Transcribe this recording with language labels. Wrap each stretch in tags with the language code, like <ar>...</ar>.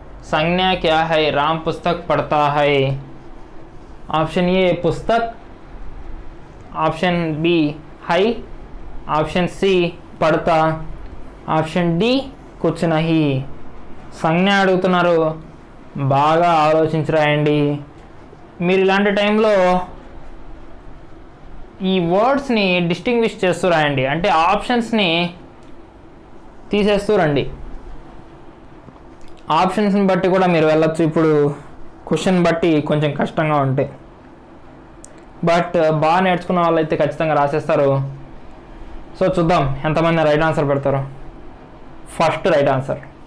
<hi>संज्ञा क्या है? राम पुस्तक पढ़ता है. ऑप्शन ए पुस्तक, ऑप्शन बी है, ऑप्शन सी पढ़ता, ऑप्शन डी कुछ नहीं.</hi> <te>సంజ్ఞ అడుగుతున్నారు, బాగా ఆలోచించి రాయండి. మీరు ఇలాంటి టైంలో ఈ వర్డ్స్ని డిస్టింగ్విష్ చేస్తూ రాయండి, అంటే ఆప్షన్స్ని తీసేస్తూ రండి. ఆప్షన్స్ని బట్టి కూడా మీరు వెళ్ళచ్చు. ఇప్పుడు క్వశ్చన్ బట్టి కొంచెం కష్టంగా ఉంటాయి, బట్ బాగా నేర్చుకున్న వాళ్ళైతే ఖచ్చితంగా రాసేస్తారు. సో చూద్దాం ఎంతమంది రైట్ ఆన్సర్ పెడతారు.</te> <en>first right answer</en>